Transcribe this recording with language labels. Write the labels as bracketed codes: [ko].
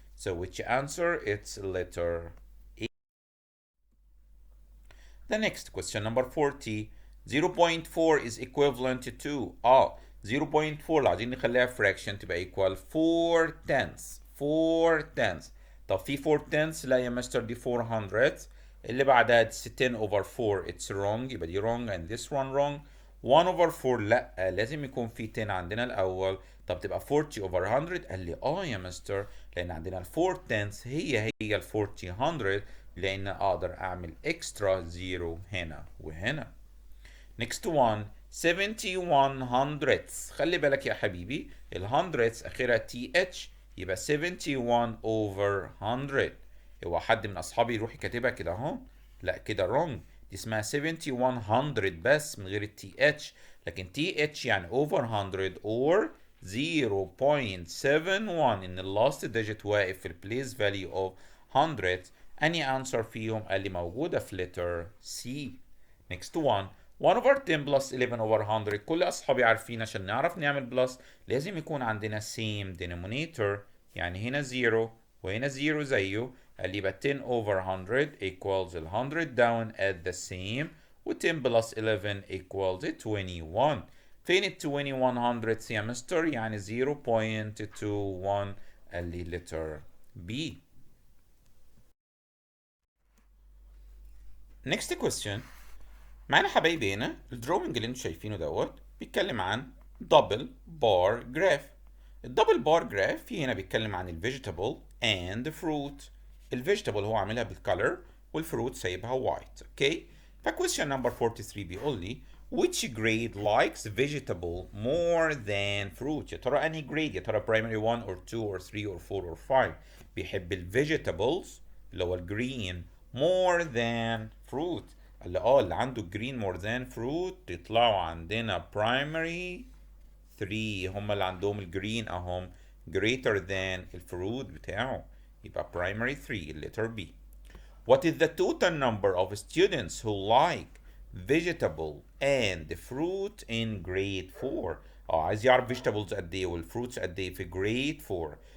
[en] So which answer? It's letter E. The next question number 40. 0.4 is equivalent to 0.4 [ar] لو عايزين نخليها [en] fraction تبقى equal 4 tenths. 4 tenths. [ar] طب في 4 tenths؟ لا يا مستر دي 400. اللي بعدها [en] 10 over 4 it's wrong [ar] يبقى دي [en] wrong and this one wrong. [ar] 1 over 4 لا لازم يكون في 10 عندنا الاول. طب تبقى 40 over 100؟ قال لي يا مستر لان عندنا ال 4 tenths هي ال 40 100 لان اقدر اعمل extra zero هنا وهنا. [en] next one 71 hundredths. [ar] خلي بالك يا حبيبي ال hundredths اخرها تي اتش يبقى 71 over 100. هو حد من اصحابي يروح كاتبها كده اهو؟ لا كده wrong. دي اسمها 7100 بس من غير التي اتش. لكن تي اتش يعني over 100 or 0.71 ان اللاست digit واقف في البليس value of 100. اني answer فيهم؟ قال لي موجوده في letter C. [en] next one 1 over 10 plus 11 over 100. [ar] كل اصحابي عارفين عشان نعرف نعمل بلس لازم يكون عندنا same denominator. يعني هنا 0 وهنا 0 زيه. قال لي يبقى 10 over 100 equals ال 100 down at the same و 10 plus 11 equals 21. فين ال 21 hundredths يا مستر؟ يعني 0.21. قال لي letter B. next question. معانا حبايبي هنا الدروينج اللي انتوا شايفينه دوت بيتكلم عن دبل بار جراف. الدبل بار جراف في هنا بيتكلم عن الفيجيتابل اند فروت. الفيجيتابل هو عاملها بالكالر والفروت سايبها وايت. اوكي. فكويشن نمبر 43 بيقول لي [en] which grade likes vegetable more than fruit. [ar] يا ترى انهي grade؟ يا ترى primary 1 or 2 or 3 or 4 or 5 بيحب الفيجيتابلز اللي هو الجرين more than fruit؟ قال لي اللي عنده green more than fruit يطلعوا عندنا primary 3 هم اللي عندهم الجرين اهم greater than الفروت بتاعه. [en] يبقى primary 3 letter B. What is the total number of students who like vegetable and fruit in grade 4؟ [ar] عايز يعرف vegetables قد ايه والفروتس قد ايه في grade 4.